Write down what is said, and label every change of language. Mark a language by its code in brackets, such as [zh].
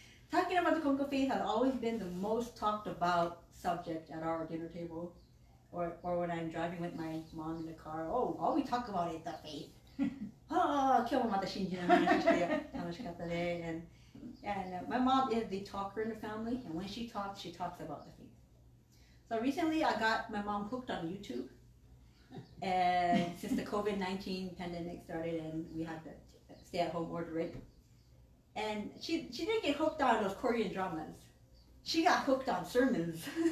[en] Talking about the Konko faith has always been the most talked about subject at our dinner table, or when I'm driving with my mom in the car. Oh, all we talk about is the faith. [ja] 今日もまた信じの話して楽しかったね. [en] And my mom is the talker in the family, and when she talks about the faith. So recently I got my mom hooked on YouTube, and since the COVID-19 pandemic started and we had the stay-at-home order, right? And she didn't get hooked on those Korean dramas. She got hooked on sermons.